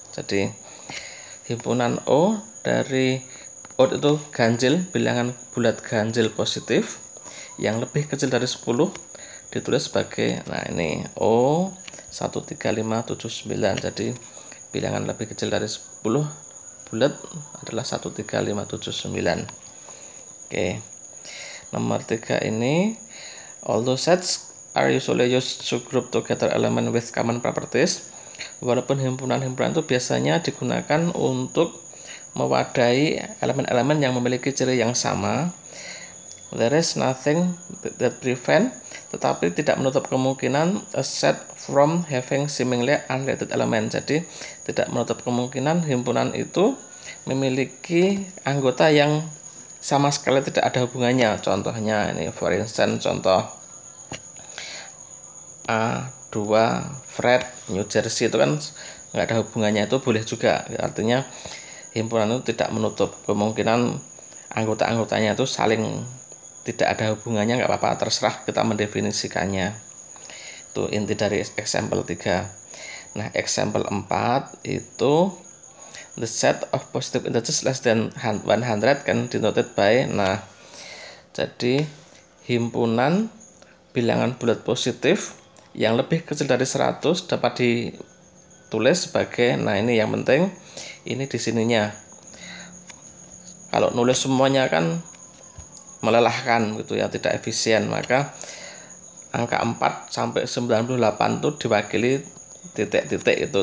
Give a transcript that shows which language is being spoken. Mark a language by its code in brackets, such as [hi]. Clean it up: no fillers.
[id] Jadi himpunan O dari odd itu ganjil, bilangan bulat ganjil positif yang lebih kecil dari 10, ditulis sebagai, nah ini O 13579. Jadi bilangan lebih kecil dari 10 bulat adalah 13579. Oke. Nomor 3 ini, [en] although sets are usually used to group together element with common properties. [id] Walaupun himpunan-himpunan itu biasanya digunakan untuk mewadahi elemen-elemen yang memiliki ciri yang sama, [en] there is nothing that prevent, [id] tetapi tidak menutup kemungkinan [en] a set from having seemingly unrelated element. [id] Jadi tidak menutup kemungkinan himpunan itu memiliki anggota yang sama sekali tidak ada hubungannya. Contohnya ini, [en] for instance, [id] contoh A2 Fred New Jersey, itu kan nggak ada hubungannya, itu boleh juga. Artinya himpunan itu tidak menutup kemungkinan anggota-anggotanya itu saling tidak ada hubungannya, nggak apa-apa, terserah kita mendefinisikannya. Itu inti dari example 3. Nah, [en] example 4 [id] itu [en] the set of positive integers less than 100 can denoted by. [id] Nah, jadi himpunan bilangan bulat positif yang lebih kecil dari 100 dapat ditulis sebagai, nah ini yang penting, ini di sininya. Kalau nulis semuanya kan melelahkan gitu ya, tidak efisien, maka angka 4 sampai 98 itu diwakili titik-titik itu.